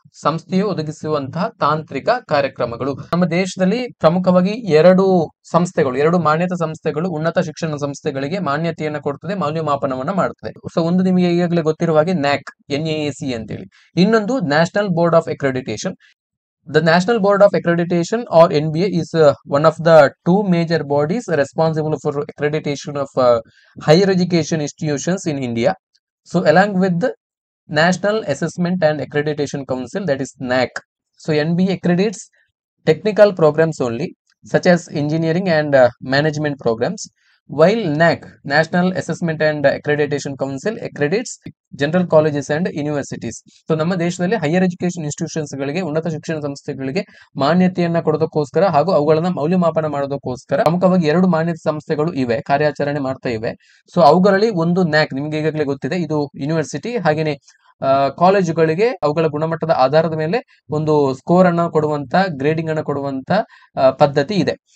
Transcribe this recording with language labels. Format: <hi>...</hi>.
<kn>ಸಂಸ್ಥೆಯು ಒದಗಿಸುವಂತಹ ತಾಂತ್ರಿಕ ಕಾರ್ಯಕ್ರಮಗಳು. ನಮ್ಮ ದೇಶದಲ್ಲಿ ಪ್ರಮುಖವಾಗಿ ಎರಡು ಮಾನ್ಯತಾ ಸಂಸ್ಥೆಗಳು ಉನ್ನತ ಶಿಕ್ಷಣ ಸಂಸ್ಥೆಗಳಿಗೆ ಮಾನ್ಯತೆಯನ್ನ ಕೊಡ್ತದೆ, ಮೌಲ್ಯಮಾಪನವನ್ನ ಮಾಡ್ತದೆ. ಸೊ ಒಂದು ನಿಮಗೆ ಈಗಾಗಲೇ ಗೊತ್ತಿರುವ ಹಾಗೆ NAC ಅಂತೇಳಿ, ಇನ್ನೊಂದು national board of accreditation.</kn> <en>The National Board of Accreditation or NBA is one of the two major bodies responsible for accreditation of higher education institutions in India. So along with the National Assessment and Accreditation Council, that is NAC. So NBA accredits technical programs only, such as engineering and management programs, while NAC, National Assessment and Accreditation Council, accredits general colleges and universities.</en> <kn>So ನಮ್ಮ ದೇಶದಲ್ಲಿ higher education institutions ಗಳಿಗೆ, ಉನ್ನತ ಶಿಕ್ಷಣ ಸಂಸ್ಥೆಗಳಿಗೆ ಮಾನ್ಯತೆಯನ್ನ ಕೊಡೋದಕ್ಕೋಸ್ಕರ ಹಾಗೂ ಅವುಗಳನ್ನ ಮೌಲ್ಯಮಾಪನ ಮಾಡೋದಕ್ಕೋಸ್ಕರ ಪ್ರಮುಖವಾಗಿ 2 ಮಾನ್ಯತೆ ಸಂಸ್ಥೆಗಳು ಇವೆ, ಕಾರ್ಯಾಚರಣೆ ಮಾಡ್ತಾ ಇವೆ. ಸೊ ಅವುಗಳಲ್ಲಿ ಒಂದು NAC, ನಿಮ್ಗೆ ಈಗಾಗಲೇ ಗೊತ್ತಿದೆ, ಇದು ಯೂನಿವರ್ಸಿಟಿ ಹಾಗೇನೆ ಕಾಲೇಜುಗಳಿಗೆ ಅವುಗಳ ಗುಣಮಟ್ಟದ ಆಧಾರದ ಮೇಲೆ ಒಂದು ಸ್ಕೋರ್ ಅನ್ನ ಕೊಡುವಂತ, ಗ್ರೇಡಿಂಗ್ ಅನ್ನ ಕೊಡುವಂತ ಪದ್ಧತಿ ಇದೆ.</kn>